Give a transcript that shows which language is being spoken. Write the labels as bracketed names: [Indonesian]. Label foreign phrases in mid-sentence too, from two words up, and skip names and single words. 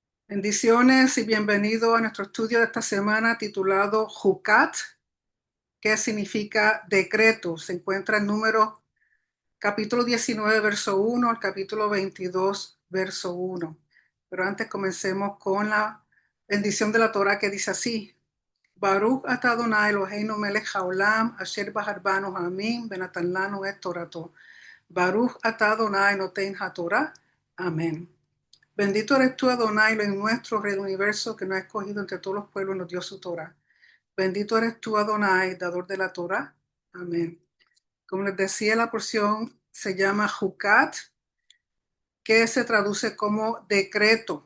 [Spanish] Bendiciones y bienvenido a nuestro estudio de esta semana titulado Jucat, que significa decreto. Se encuentra en número capítulo 19, verso 1 al capítulo 22, verso 1. Pero antes comencemos con la bendición de la Torah que dice así: [Hebrew] ברוך אתה אדוני אלוהינו מלך העולם אשר בחר בנו העמים ונתן לנו את תורתו. ברוך אתה אדוני נותן התורה. [Spanish] Amén. Bendito eres tú, Adonai, en nuestro Rey del universo, que nos ha escogido entre todos los pueblos y nos dio su Torah. Bendito eres tú, Adonai, dador de la Torah. Amén. Como les decía, la porción se llama Jucat, que se traduce como decreto.